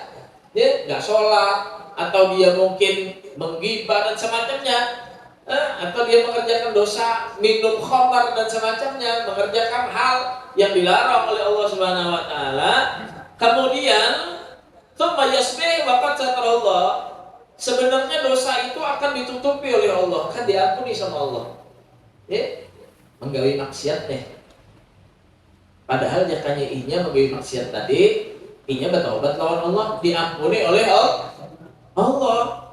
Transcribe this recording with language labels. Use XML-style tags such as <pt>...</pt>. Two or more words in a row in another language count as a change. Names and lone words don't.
<id>Dia nggak sholat, atau dia mungkin menggibah dan semacamnya. Atau dia mengerjakan dosa minum khamar dan semacamnya, mengerjakan hal yang dilarang oleh Allah</id> <ar>سبحانه وتعالى. Kemudian ثم يصبح وقد ستره الله.</ar> <id>Sebenarnya dosa itu akan ditutupi oleh Allah, akan diampuni sama Allah.</id> <bjn>Ya, menggawe maksiat nih. Padahal jakanya inya menggawe maksiat tadi, inya bertaubat lawan Allah, diampuni oleh Allah.</bjn>